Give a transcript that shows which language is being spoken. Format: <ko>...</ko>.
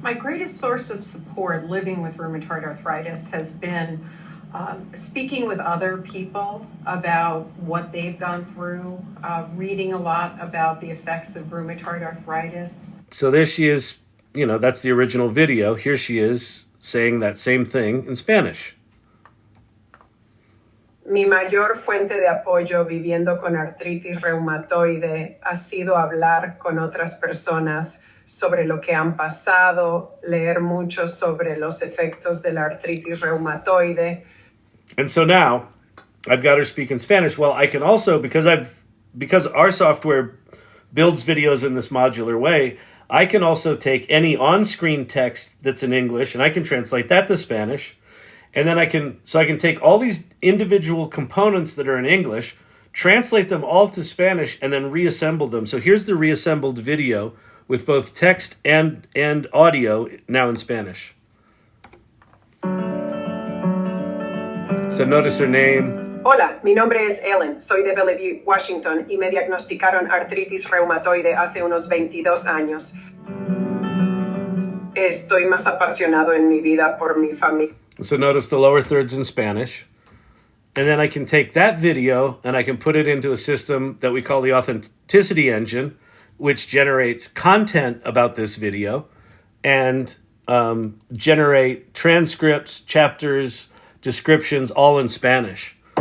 <en>My greatest source of support living with rheumatoid arthritis has been speaking with other people about what they've gone through, reading a lot about the effects of rheumatoid arthritis. So there she is, you know, that's the original video. Here she is saying that same thing in Spanish.</en> <es>Mi mayor fuente de apoyo viviendo con artritis reumatoide ha sido hablar con otras personas sobre lo que han pasado, leer mucho sobre los efectos de la artritis reumatoide.</es> <en>And so now I've got her speak in Spanish. Well, I can also, because our software builds videos in this modular way, I can also take any on-screen text that's in English and I can translate that to Spanish. And then I can take all these individual components that are in English, translate them all to Spanish, and then reassemble them. So here's the reassembled video with both text and audio now in Spanish. So notice her name.</en> <es>Hola, mi nombre es Ellen, soy de Bellevue, Washington, y me diagnosticaron artritis reumatoide hace unos 22 años. Estoy más apasionado en mi vida por mi familia.</es> <en>So notice the lower thirds in Spanish. And then I can take that video and I can put it into a system that we call the Authenticity Engine, which generates content about this video and generate transcripts, chapters, descriptions, all in Spanish.</en>